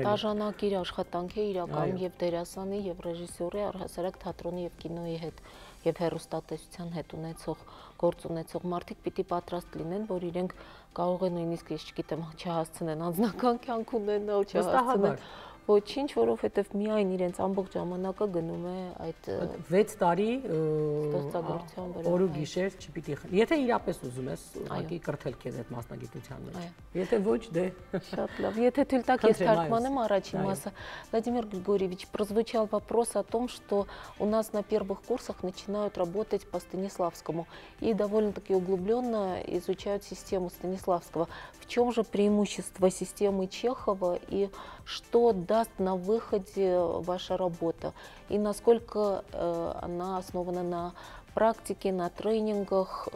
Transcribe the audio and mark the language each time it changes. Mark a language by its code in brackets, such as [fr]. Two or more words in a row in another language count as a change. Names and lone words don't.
[hy] Դաժանակիր աշխատանք է իրականում եւ դերասանի եւ ռեժիսորի, առհասարակ թատրոնի եւ կինոյի հետ եւ հեռուստատեսության հետ ունեցող գործ ունեցող մարդիկ պիտի պատրաստ լինեն, որ իրենք կարող են նույնիսկ ես չգիտեմ չհասցնեն անձնական կյանք ունենալ, չհասցնեն ոչինչ, որովհետև միայն իրենց ամբողջ ժամանակը գնում է այդ 6 տարի ստեղծագործության վրա։ Օր ու գիշեր չպիտի։ Եթե իրապես ուզում ես, ուղղակի կրթել քեզ այդ մասնագիտության մեջ։ Եթե ոչ, դե շատ լավ։ Եթե թույլ տաք, ես թարգմանեմ առաջին մասը։ [ru] Владимир Григорьевич, прозвучал вопрос о том, что у нас на первых курсах начинают работать по Станиславскому и довольно-таки углубленно изучают систему Станиславского. В чем же преимущество системы Чехова и что даст на выходе ваша работа и насколько она основана на практике, на тренингах?